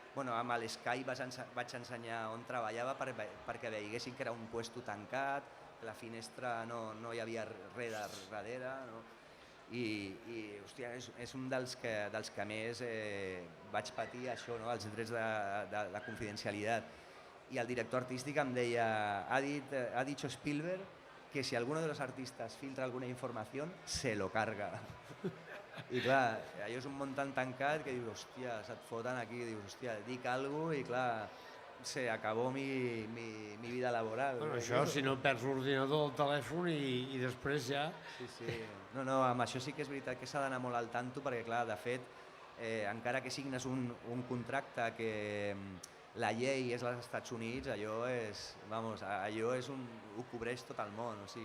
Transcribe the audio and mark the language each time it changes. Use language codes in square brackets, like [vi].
[ca] Amb l'Skype vaig ensenyar on treballava perquè veiessin que era un puesto tancat, que la finestra no hi havia res darrere. I hòstia, és un dels que més vaig patir això, els drets de confidencialitat. I el director artístic em deia, [es] ha dicho Spielberg que si alguno de los artistas filtra alguna información, se lo carga. [ca] I clar, allò és un món tan tancat que dius, hòstia, se't foten aquí, dius, hòstia, dic alguna cosa i clar, [es] se acabó mi vida laboral. [ca] Bueno, això, si no perds l'ordinador, el telèfon i després ja... Sí. No, amb això sí que és veritat que s'ha d'anar molt al tanto perquè, clar, de fet, encara que signes un contracte que la llei és als Estats Units, allò ho cobreix tot el món.